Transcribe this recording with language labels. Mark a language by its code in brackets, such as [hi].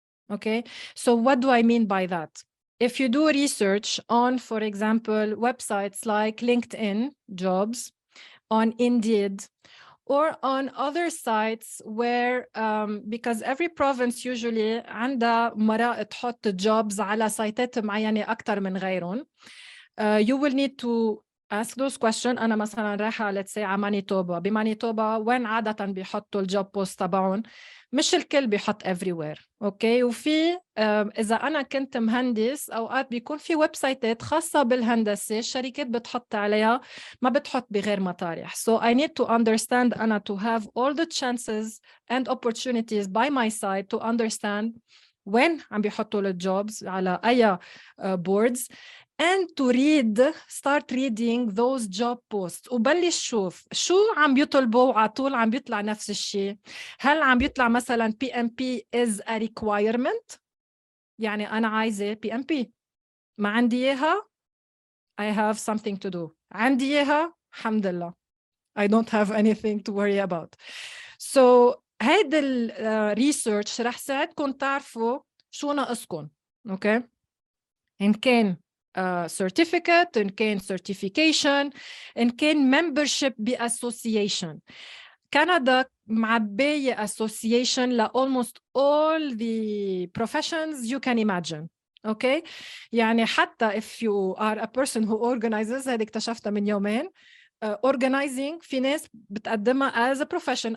[en] Okay, so what do I mean by that? If you do research on, for example, websites like LinkedIn jobs, on Indeed, or on other sites where, because every province usually [ar] عندها مراء تحط jobs على سايتات معينة أكتر من غيرهم, [en] you will need to ask those questions. [ar] أنا مثلا رايحة [en] let's say [ar] على مانيتوبا. بمانيتوبا وين عادة بيحطوا الجوب بوست تبعهم؟ مش الكل بيحط everywhere. اوكي وفي إذا أنا كنت مهندس أوقات بيكون في ويب سايتات خاصة بالهندسة الشركات بتحط عليها ما بتحط بغير مطارح. [en] So I need to understand أنا to have all the chances and opportunities by my side to understand when [ar] عم بيحطوا الجوبز على أي [en] boards, and to start reading those job posts [ar] وبلش شوف شو عم بيطلبوا على طول عم بيطلع نفس الشيء. هل عم بيطلع مثلا [en] PMP is a requirement؟ [ar] يعني أنا عايزة PMP ما عندي إياها [en] I have something to do. [ar] عندي إياها الحمد لله [en] I don't have anything to worry about. [ar] So هيدا الريسيرش رح ساعدكم تعرفوا شو ناقصكم. okay إن كان certificate, إن كان certification, إن كان membership بassociation. كندا معبية association ل [en] almost all the professions you can imagine. okay يعني حتى if you are a person who organizes, [ar] هذه اكتشفتها من يومين, [en] organizing [ar] في ناس بتقدمها [en] as a profession.